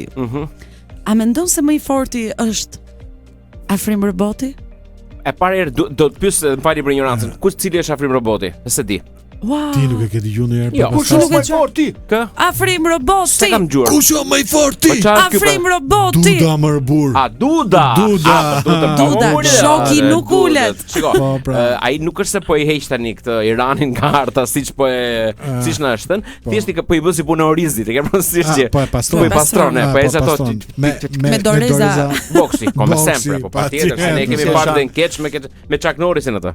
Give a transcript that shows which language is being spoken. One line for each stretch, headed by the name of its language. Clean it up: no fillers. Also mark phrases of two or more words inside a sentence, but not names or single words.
Albanian: A mendon se më i forti është Afrim Roboti? E parë herë do të pyes më fali për ignorancën. Kush cili është Afrim Roboti? Se di. Wow. Ti nuk e ke dëgjuar ndonjëherë? Jo, kush është më i forti? Kë? Afrim Roboti. Se kam dëgjuar. Kush është më i forti? Afrim Roboti. Duda mërbur. A Duda. Duda. Shoki nuk ulet. Shiko. Ai nuk është se po i heq tani këtë Iranin nga harta siç po e siç na është thënë. Thjesht po i bën si punë orizit, e ke parasysh që. Po e pastron. Po i pastron, po e ato me doreza boksi,
Italian: come sempre,
Albanian: po patjetër, se ne kemi parë dhe në keç me Chuck Norrisin atë.